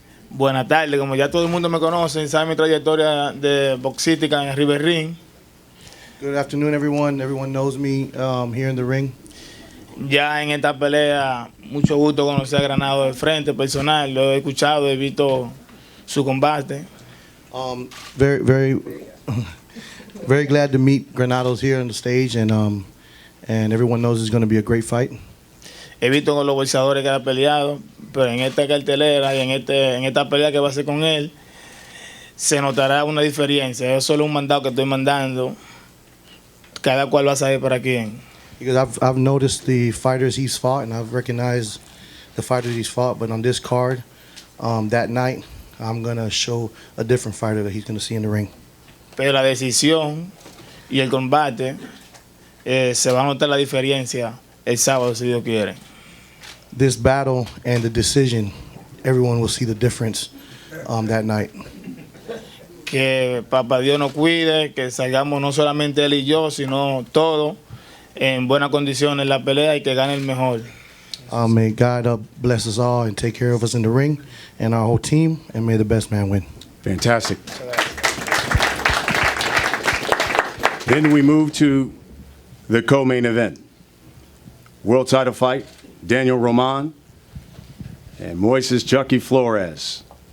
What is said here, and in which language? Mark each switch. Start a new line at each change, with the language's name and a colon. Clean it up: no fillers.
Spanish: Buenas tardes, como ya todo el mundo me conoce, sabe mi trayectoria de boxística en River Ring.
English: Good afternoon, everyone. Everyone knows me here in the ring.
Spanish: Ya en esta pelea, mucho gusto conocer a Granado de frente, personal. Lo he escuchado, he visto su combate.
English: Very glad to meet Granados here on the stage, and everyone knows it's going to be a great fight.
Spanish: He visto con los boxeadores que ha peleado, pero en esta cartelera y en esta pelea que va a hacer con él, se notará una diferencia. Es solo un mandado que estoy mandando. Cada cual va a saber para quién.
English: Because I've noticed the fighters he's fought, and I've recognized the fighters he's fought, but on this card, that night, I'm going to show a different fighter that he's going to see in the ring.
Spanish: Pero la decisión y el combate, se va a notar la diferencia el sábado, si Dios quiere.
English: This battle and the decision, everyone will see the difference that night.
Spanish: Que Papá Dios nos cuide, que salgamos no solamente él y yo, sino todos en buenas condiciones en la pelea y que gane el mejor.
English: May God bless us all and take care of us in the ring and our whole team, and may the best man win. Fantastic. Then we move to the co-main event. World title fight, Daniel Roman and Moises Chucky Flores.